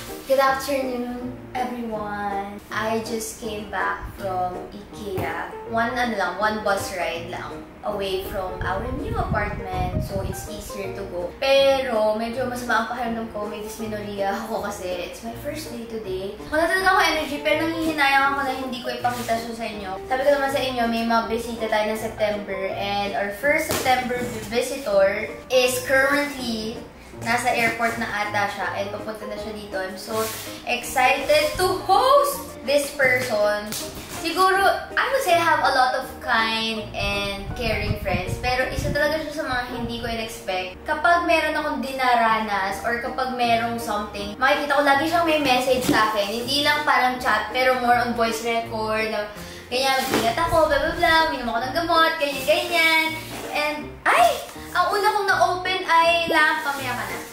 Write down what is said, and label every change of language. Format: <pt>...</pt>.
<en>Good afternoon, everyone. I just came back from IKEA. One bus ride lang away from our new apartment. So, it's easier to go.</en> <tl>Pero, medyo masama ang pakiramdam ko. May dysmenorrhea ako kasi</tl> <en>it's my first day today.</en> <tl>Wala talaga ako energy, pero nanghihinayang ako na hindi ko ipakita siya sa inyo. Sabi ko naman sa inyo, may mga bisita tayo ng September.</tl> <en>And our first September visitor is currently</en> <tl>nasa airport na ata siya and papunta na siya dito.</tl> <en>I'm so excited to host this person. Siguro, I would say I have a lot of kind and caring friends.</en> <tl>Pero isa talaga siya sa mga hindi ko in-expect. Kapag meron akong dinaranas or kapag merong something, makikita ko lagi siyang may message sa akin. Hindi lang parang chat, pero</tl> <en>more on voice record.</en> <tl>Na, ganyan, mag-ingat ako, blah blah blah, minom ako ng gamot, ganyan-ganyan. And, ang una kong na-open ay mamaya ka na.</tl>